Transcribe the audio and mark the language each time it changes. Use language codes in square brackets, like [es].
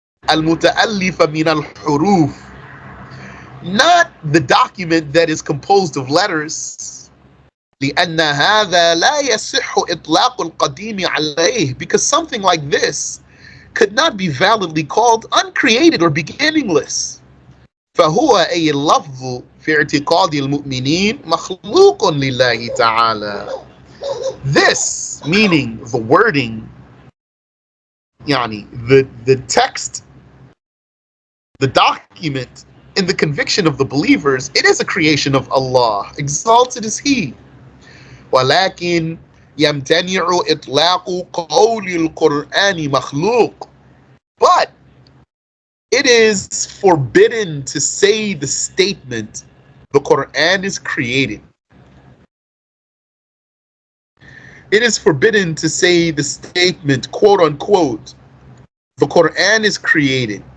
[ar] المتألف من الحروف, [en] not the document that is composed of letters. [ar] لأن هذا لا يصح إطلاق القديم عليه, [en] because something like this could not be validly called uncreated or beginningless. [ar] فهو أي اللفظ في اعتقاد المؤمنين مخلوق لله تعالى. [en] This, meaning the wording, yani the text, the document, in the conviction of the believers, it is a creation of Allah, exalted is He. [ar] ولكن يمتنع إطلاق قول القرآن مخلوق. [en] But it is forbidden to say the statement, the Qur'an is created. It is forbidden to say the statement, quote unquote, the Qur'an is created.